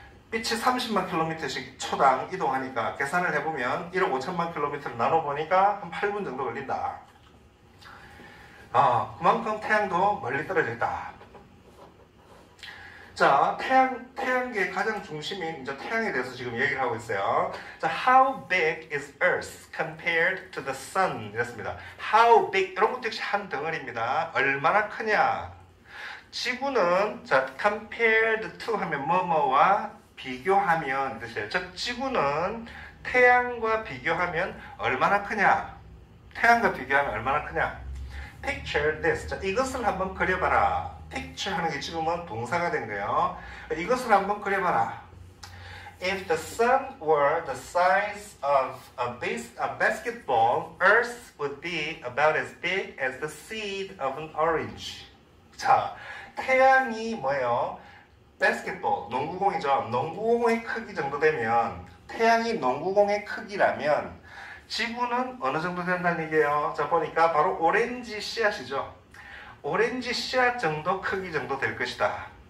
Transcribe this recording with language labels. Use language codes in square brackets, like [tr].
[ko] 빛이 30만 킬로미터씩 초당 이동하니까 계산을 해보면 1억 5천만 킬로미터를 나눠보니까 한 8분 정도 걸린다. 그만큼 태양도 멀리 떨어져 있다. 자, 태양계의 가장 중심인 이제 태양에 대해서 지금 얘기를 하고 있어요. [en] 자, how big is Earth compared to the sun? [ko] 이랬습니다. How big, 이런 것도 역시 한 덩어리입니다. 얼마나 크냐? 지구는, 자, compared to 하면 뭐뭐와 비교하면 뜻이에요. 즉, 지구는 태양과 비교하면 얼마나 크냐? 태양과 비교하면 얼마나 크냐? [en] Picture this. [ko] 자, 이것을 한번 그려봐라. picture 하는 게 지금은 동사가 된 거예요. 이것을 한번 그려봐라. [en] If the sun were the size of a basketball, Earth would be about as big as the seed of an orange. [ko] 자, 태양이 뭐예요? basketball, 농구공이죠. 농구공의 크기 정도 되면, 태양이 농구공의 크기라면 지구는 어느 정도 된다는 얘기예요. 자, 보니까 바로 오렌지 씨앗이죠. 오렌지 씨앗 정도 크기 정도 될 것이다.